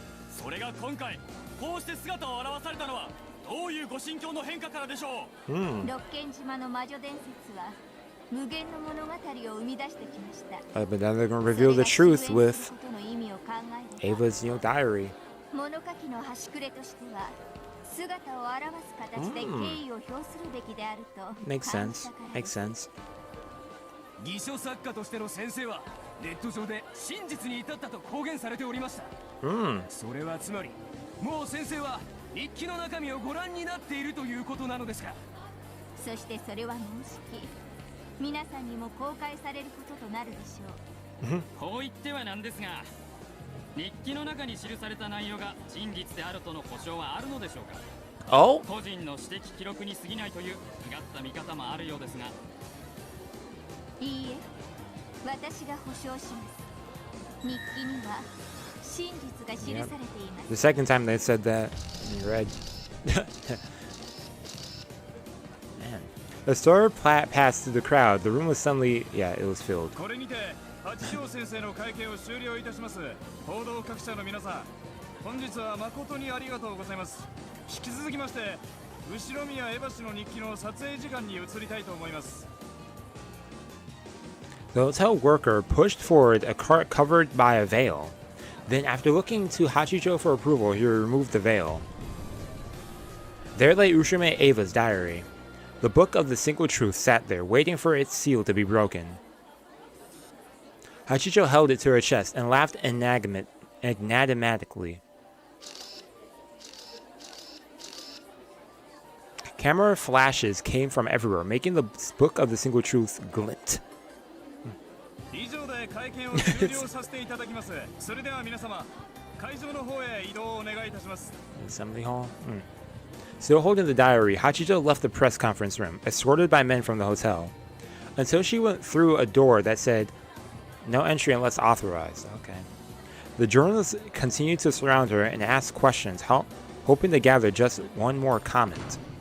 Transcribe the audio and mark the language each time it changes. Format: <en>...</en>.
<ja>それが今回こうして姿を現されたのはどういうご心境の変化からでしょう。ロッケン島の魔女伝説は無限の物語を生み出してきました。</ja> <en>But now they're going to reveal the truth with Ava's diary.</en> <ja>物書きの端くれとしては姿を現す形で敬意を表するべきであると。</ja> <en>Makes sense. Makes sense.</en> <ja>偽書作家としての先生はネット上で真実に至ったと公言されておりました。それはつまりもう先生は日記の中身をご覧になっているということなのですか。そしてそれはもうじき皆さんにも公開されることとなるでしょう。こう言ってはなんですが、日記の中に記された内容が真実であるとの保証はあるのでしょうか。個人の私的記録に過ぎないという違った見方もあるようですが。いいえ、私が保証します。日記には真実が記されています。</ja> <en>The second time they said that, you read. Man. The store passed through the crowd. The room was suddenly, it was filled.</en> <ja>これにて八条先生の会見を終了いたします。報道各社の皆さん、本日は誠にありがとうございます。引き続きまして、後ろ宮エバ氏の日記の撮影時間に移りたいと思います。</ja> <en>The hotel worker pushed forward a cart covered by a veil. Then, after looking to Hachijo for approval, he removed the veil. There lay Ushiromiya Ava's diary. The book of the single truth sat there, waiting for its seal to be broken. Hachijo held it to her chest and laughed enigmatically. Camera flashes came from everywhere, making the book of the single truth glint.</en> <ja>以上で会見を終了させていただきます。それでは皆様、会場の方へ移動をお願いいたします。</ja> <en>Assembly hall. Still holding the diary, Hachijo left the press conference room, escorted by men from the hotel, until she went through a door that said, "No entry unless authorized." Okay. The journalists continued to surround her and ask questions, hoping to gather just one more comment.</en>